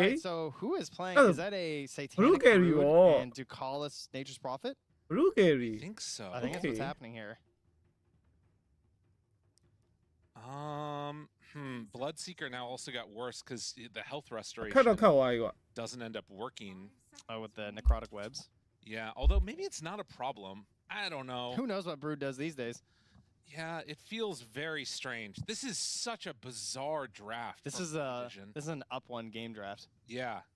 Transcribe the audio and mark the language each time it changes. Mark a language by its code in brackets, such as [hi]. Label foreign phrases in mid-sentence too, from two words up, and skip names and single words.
[en] Alright, so who is playing? Oh, Is that a Satanic Brood carry, Brood oh. and Ducalis Nature's Prophet? Brood carry. I think so. I think that's what's Okay. happening here. Bloodseeker now also got worse because the health restoration [my] ခက်တော့ခက်သွားပြီကွာ [en] doesn't end up working. With the necrotic webs. Yeah, although maybe it's not a problem. I don't know. Who knows what Brood does these days? Yeah, it feels very strange. This is such a bizarre draft. This is an up one game draft. Yeah.